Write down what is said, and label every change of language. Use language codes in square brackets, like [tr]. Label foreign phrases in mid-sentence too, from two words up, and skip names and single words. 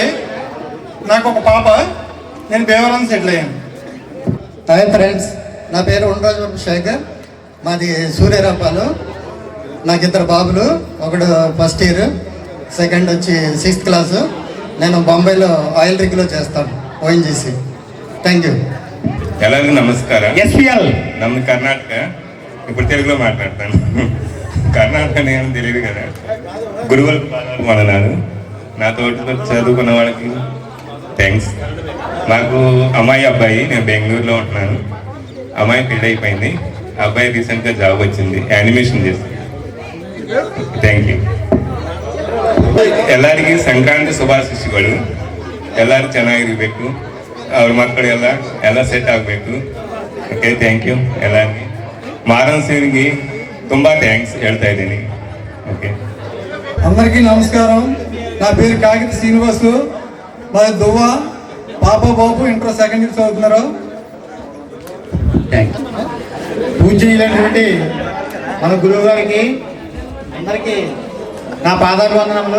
[te] నాకు ఒక పాప. నేను భీమవరం సెటిల్ అయ్యాను. హాయ్ ఫ్రెండ్స్, నా పేరు ఉండరాజు శేఖర్. మాది సూర్యరాపాలు. నాకు 2 బాబులు. ఒకడు [en] first year, [te] సెకండ్ వచ్చి 6th క్లాసు. నేను బొంబాయిలో ఆయిల్ రిగ్లో చేస్తాను, ONGC. [en] thank you. [kn] ಎಲ್ಲರಿಗೂ ನಮಸ್ಕಾರ. SPL ನಮ್ಮ ಕರ್ನಾಟಕ. [te] ఇప్పుడు తెలుగులో మాట్లాడతాను. కర్ణాటక నేను తెలియదు కదా. గురువులకు పాదాలు వందనాలు. నాతో చదువుకున్న వాళ్ళకి థ్యాంక్స్. నాకు అమ్మాయి, అబ్బాయి. నేను బెంగళూరులో ఉంటున్నాను. అమ్మాయి పెళ్ళి అయిపోయింది, అబ్బాయి రీసెంట్గా జాబ్ వచ్చింది, యానిమేషన్ చేస్తుంది. [en] thank you. [kn] ಎಲ್ಲರಿಗೆ ಸಂಕ್ರಾಂತಿ ಶುಭಾಶಿಸ್ಸುಗಳು. ಎಲ್ಲರೂ ಚೆನ್ನಾಗಿರ್ಬೇಕು, ಅವ್ರ ಮಕ್ಕಳು ಎಲ್ಲ ಸೆಟ್ ಆಗಬೇಕು. ಓಕೆ, [en] thank you [kn] ಎಲ್ಲರಿಗೆ. ಮಾರನ್ ಸಿಂಗ್ಗೆ ತುಂಬ ಥ್ಯಾಂಕ್ಸ್ ಹೇಳ್ತಾ ಇದ್ದೀನಿ. [te] ఓకే, అందరికీ నమస్కారం. నా పేరు కాగిత శ్రీనివాసు. మాది దువ్వ. పాప, బాబు ఇంటర్ 2nd ఇయర్ చదువుతున్నారు. పూజనీయులైనటువంటి మన గురువు గారికి అందరికీ నా పాదాభివందనములు.